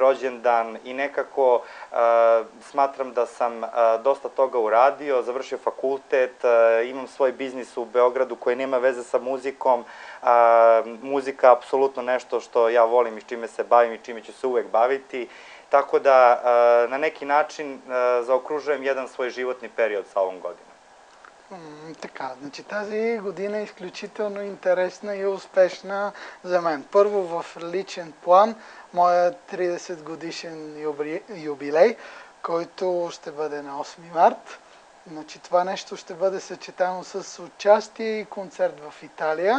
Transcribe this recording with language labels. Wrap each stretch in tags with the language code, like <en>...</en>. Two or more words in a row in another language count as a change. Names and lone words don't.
<sr>rođendan i nekako smatram da sam dosta toga uradio, završio fakultet, imam svoj biznis u Beogradu koji nema veze sa muzikom, muzika apsolutno nešto što ja volim i s čime se bavim i čime ću se uvek baviti. Tako da na neki način zaokružujem jedan свой животни период с ovom godinom.</sr> <bg>Така, значи тази година е изключително интересна и успешна за мен. Първо в личен план, моя 30 годишен юбилей, който ще бъде на 8 март. Значи това нещо ще бъде съчетано с участие и концерт в Италия.</bg>